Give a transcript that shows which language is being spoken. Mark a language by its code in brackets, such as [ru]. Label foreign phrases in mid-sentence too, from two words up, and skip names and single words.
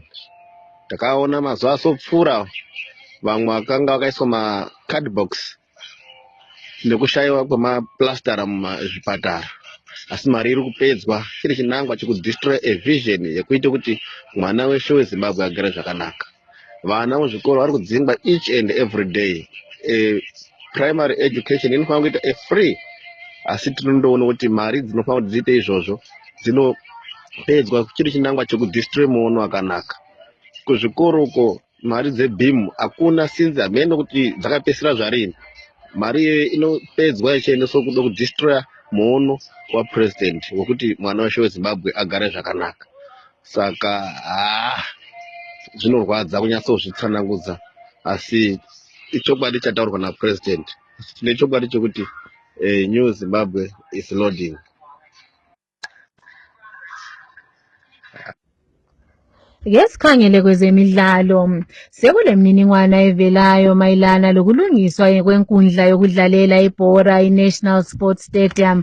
[sn] Takaona mazuva asopfuura vamwe vakanga vakaiswa macardbox nekushayiwa kwemaplastara muzvipatara. Asi mari iri kupedzwa, chiri chinangwa chekudestroya vision yekuita kuti mwana weshe weZimbabwe agare zvakanaka. Vana muzvikoro vari kudzingwa [en] each and every day. Primary education [sn] inofanira kuita free, asi tinondoona kuti mari dzinofanira kuti dziite izvozvo dzinopedzwa. Chiri chinangwa chekudestroya muono wakanaka. Kuzvikoro uko mari dzeBeam hakuna sinzi hamene kuti dzakapesera zvarini. Mari iyoyo inopedzwa ichiendeswa kuda kudestroya muono wapresident wekuti mwana weshe weZimbabwe agare zvakanaka. Saka zvinorwadza kunyatsozvitsanangudza, asi ichokwadi chataurwa napresident. Tine chokwadi chekuti [en] New Zimbabwe is loading. [nd] Ngesikhangele kwezemidlalo, sekule mniningwana evelayo mayelana lokulungiswa kwenkundla yokudlalela ibhora iNational Sports Stadium.